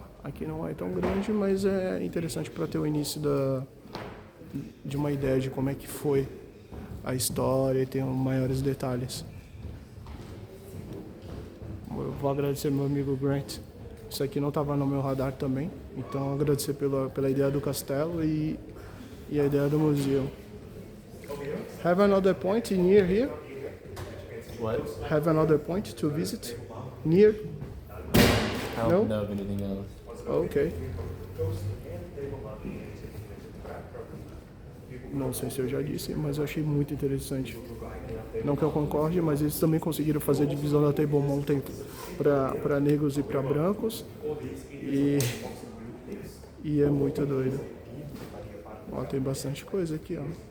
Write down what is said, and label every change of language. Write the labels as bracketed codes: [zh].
[pt] Aqui não é tão grande, mas é interessante para ter o início de uma ideia de como é que foi a história e ter maiores detalhes. Eu vou agradecer meu amigo Grant. Isso aqui não estava no meu radar também, então agradecer pela ideia do castelo e a ideia do museu. [en] Have another point near here? What? Have another point to visit near? I don't know of anything else. Ok. [pt] Não sei se eu já disse, mas eu achei muito interessante. Não que eu concorde, mas eles também conseguiram fazer a divisão da Table Mountain para negros e para brancos. E é muito doido. Ó, tem bastante coisa aqui, ó.